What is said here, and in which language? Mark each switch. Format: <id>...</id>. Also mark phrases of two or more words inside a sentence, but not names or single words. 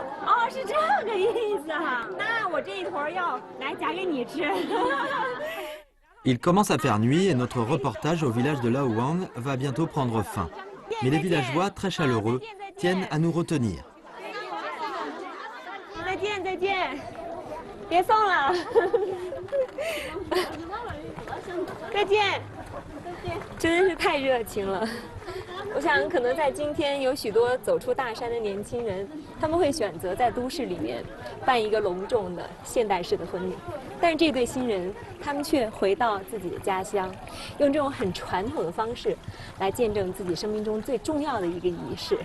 <zh>哦，是这个意思哈。那我这一坨要来夹给你吃。</zh> <fr>Il commence à faire nuit et notre reportage au village de Laouang va bientôt prendre fin. Mais les villageois, très chaleureux, tiennent à nous retenir.</fr> <zh>再见，别送了。再见，真的是太热情了。我想，可能在今天有许多走出大山的年轻人，他们会选择在都市里面办一个隆重的现代式的婚礼，但是这对新人，他们却回到自己的家乡，用这种很传统的方式来见证自己生命中最重要的一个仪式。</zh>